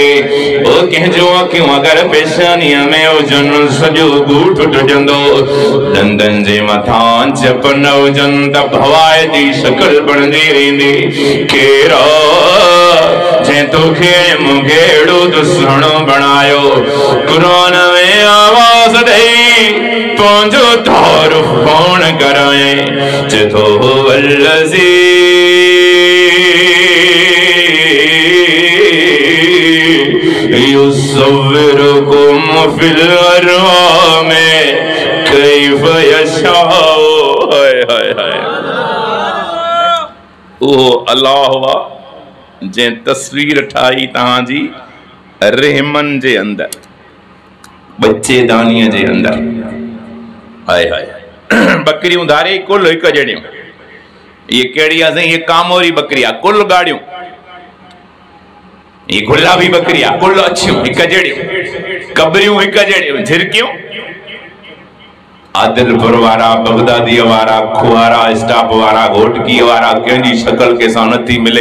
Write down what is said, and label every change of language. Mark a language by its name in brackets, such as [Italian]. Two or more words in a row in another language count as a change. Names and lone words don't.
[Sindhi] ओ कंहिंजो अखियूं अगरि पेशानीअ में हुजनि सॼो ॻूठ टुटंदो, दंदनि जे मथां चप न हुजनि त भवाइती शकल बणिजी वेंदी। केरु जंहिं तोखे मूंखे अहिड़ो त सुहिणो बणायो, क़ुरान में आवाज़ पंहिंजो तारुफ़ कौन कराए, चेतो [Arabic] والذي يصوركم في الأرحام كيف يشاء. [Sindhi] हाय हाय हाय। ओ अल्लाह हुआ जंहिं तस्वीर ठाही तव्हांजी रहमन जे अंदर, बच्चेदानीअ जे अंदर। हाय हाय। बकरियूं धारे कुल हिकु जहिड़ियूं। ये कहिड़ी आहे साईं? ये कामोरी बकरी आहे, कुल गाड़ियूं। ये गुलाबी बकरी आहे, कुल अछियूं हिकु जहिड़ियूं, कबरियूं हिकु जहिड़ियूं, झिरकियूं। आदिलपुर वारा, बगदादी वारा, खुआरा स्टाफ वारा, घोटकी वारा, कंहिंजी शकल के सां नथी मिले।